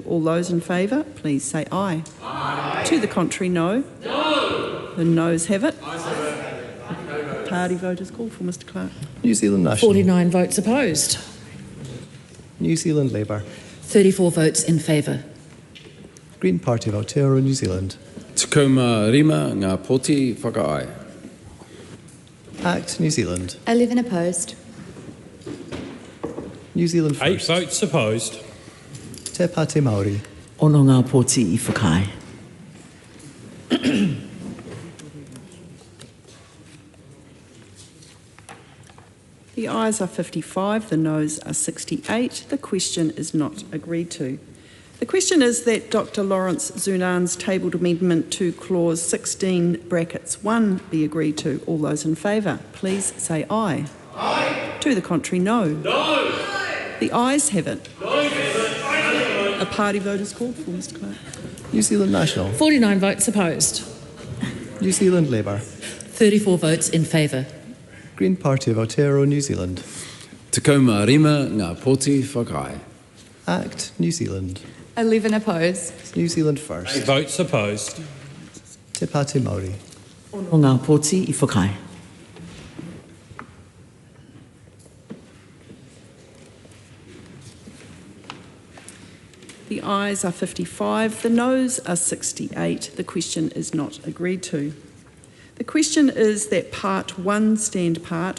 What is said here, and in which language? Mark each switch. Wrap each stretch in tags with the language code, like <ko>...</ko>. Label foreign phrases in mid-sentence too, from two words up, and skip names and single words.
<en>All those in favour, please say aye. Aye. To the contrary, no. No. The noes have it. Party vote is called for, Mr Clerk. New Zealand National. 49 votes opposed. New Zealand Labour. 34 votes in favour. Green Party of Aotearoa, New Zealand.</en> <mi>Te kaumārima ngā poti whakae.</mi> <en>Act, New Zealand. 11 opposed. New Zealand 8 first. votes opposed. Te Pāti Māori.</en> <mi>Ono ngā poti I whakae.</mi> <en>The ayes are 55, the noes are 68. The question is not agreed to. The question is that Dr Lawrence Zunan's tabled amendment to clause 16 brackets 1 be agreed to. All those in favour, please say aye. Aye. To the contrary, no. No. The ayes have it. A party vote is called for, Mr Clerk. New Zealand National. 49 votes opposed. New Zealand Labour. 34 votes in favour. Green Party of Aotearoa, New Zealand.</en> <mi>Te kaumārima ngā poti whakae.</mi> <en>Act, New Zealand. 11 opposed. New Zealand first. 8 votes opposed. Te Pāti Māori.</en> <mi>Ono ngā poti I whakae.</mi> <en>The ayes are 55, the noes are 68. The question is not agreed to. The question is that part 1 stand part.</en>